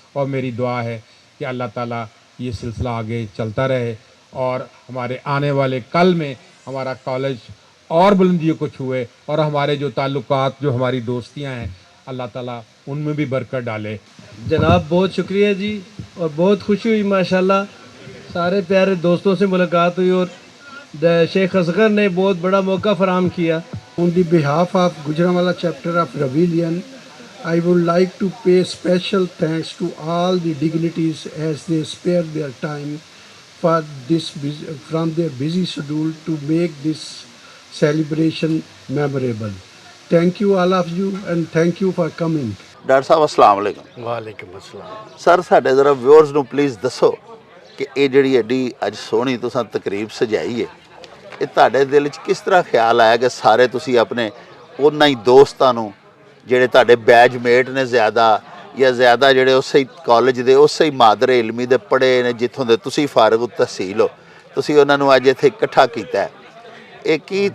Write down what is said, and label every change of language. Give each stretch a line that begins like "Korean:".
Hindi: और मेरी दुआ है कि अल्लाह ताला ये सिलसिला आगे चलता रहे और हमारे आने वाले कल में हमारा कॉलेज और बुलंदियों को छुए और हमारे जो ताल्लुकात, जो हमारी दोस्तियां हैं, अल्लाह ताला उनमें भी बरकत डाले। जनाब बहुत शुक्रिया जी, और बहुत खुशी हुई माशाल्लाह, सारे प्यारे दोस्तों से मुलाकात हुई और शेख असगर ने बहुत बड़ा मौका फराहम किया।
English: On the behalf of Gujranwala chapter of Ravilion, I would like to pay special thanks to all the dignitaries as they spared their time for this from their busy schedule to make this celebration memorable. Thank you all of you and thank you for coming.
Hindi: Doctor ਸਾਹਿਬ अस्सलाम वालेकुम। वालेकुम अस्सलाम।
Punjabi: Sir ਸਾਡੇ ਜ਼ਰਾ viewers ਨੂੰ please ਦੱਸੋ ਕਿ ਇਹ ਜਿਹੜੀ ਐਡੀ ਅੱਜ ਸੋਹਣੀ ਤੁਸੀਂ ਤਕਰੀਬ ਸਜਾਈ ਹੈ, ਇਹ ਤੁਹਾਡੇ ਦਿਲ 'ਚ ਕਿਸ ਤਰ੍ਹਾਂ ਖਿਆਲ ਆਇਆ ਕਿ ਸਾਰੇ ਤੁਸੀਂ ਆਪਣੇ ਉਹਨਾਂ ਹੀ ਦੋਸਤਾਂ ਨੂੰ ਜਿਹੜੇ ਤੁਹਾਡੇ ਬੈਚਮੇਟ ਨੇ ਜ਼ਿਆਦਾ ਜਾਂ ਜ਼ਿਆਦਾ ਜਿਹੜੇ ਉਸੇ ਹੀ ਕਾਲਜ ਦੇ ਉਸੇ ਹੀ ਮਾਦਰੇ ਇਲਮੀ ਦੇ ਪੜ੍ਹੇ ਨੇ ਜਿੱਥੋਂ ਦੇ ਤੁਸੀਂ ਫਾਰਗ ਤਹਿਸੀਲ ਹੋ, ਤੁਸੀਂ ਉਹਨਾਂ ਨੂੰ ਅੱਜ ਇੱਥੇ ਇਕੱਠਾ ਕੀਤਾ ਹੈ, ਇਹ ਕੀ